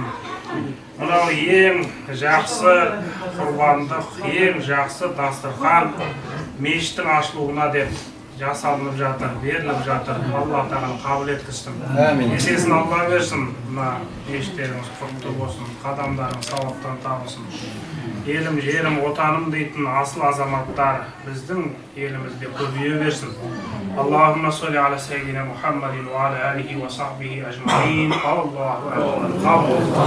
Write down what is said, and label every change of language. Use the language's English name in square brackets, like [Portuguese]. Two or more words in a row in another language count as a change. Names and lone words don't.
[Kazakh] Мынау ең жақсы құрбандық, ең жақсы дастархан мешіттің ашылуына деп жасалынып жатыр, беріліп жатыр. Алла Тағала қабыл еткізсін. Есесін Алла берсін. Мына мешіттеріңіз құтты болсын, қадамдарың сауаптан табылсын. Елім, жерім, отаным дейтін асыл азаматтар біздің елімізде көбейе берсін. [Arabic] اللهم صل على سيدنا محمد وعلى آله وصحبه أجمعين. الله أكبر.